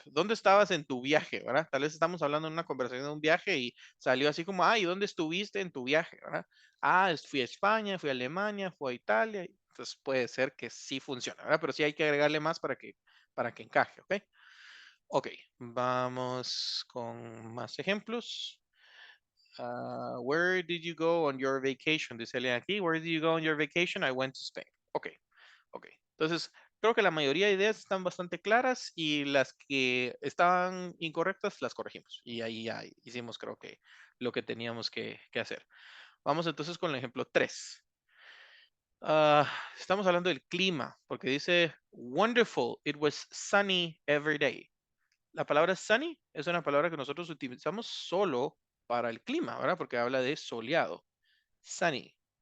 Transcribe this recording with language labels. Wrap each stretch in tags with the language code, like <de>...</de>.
<es>¿Dónde estabas en tu viaje, verdad? Tal vez estamos hablando en una conversación de un viaje y salió así como, ¿y dónde estuviste en tu viaje, verdad? Fui a España, fui a Alemania, fui a Italia. Entonces puede ser que sí funcione, ¿verdad? Pero sí hay que agregarle más para que encaje, ¿ok? Ok, vamos con más ejemplos.</es> <en>Where did you go on your vacation?</en> <es>Dice alguien aquí,</es> <en>where did you go on your vacation? I went to Spain. Ok, ok.</en> <es>Entonces, creo que la mayoría de ideas están bastante claras y las que estaban incorrectas las corregimos. Y ahí ya hicimos, creo que, lo que teníamos que hacer. Vamos entonces con el ejemplo 3. Estamos hablando del clima, porque dice,</es> <en>wonderful, it was sunny every day.</en> <es>La palabra sunny es una palabra que nosotros utilizamos solo para el clima, ¿verdad? Porque habla de soleado. Sunny.</es>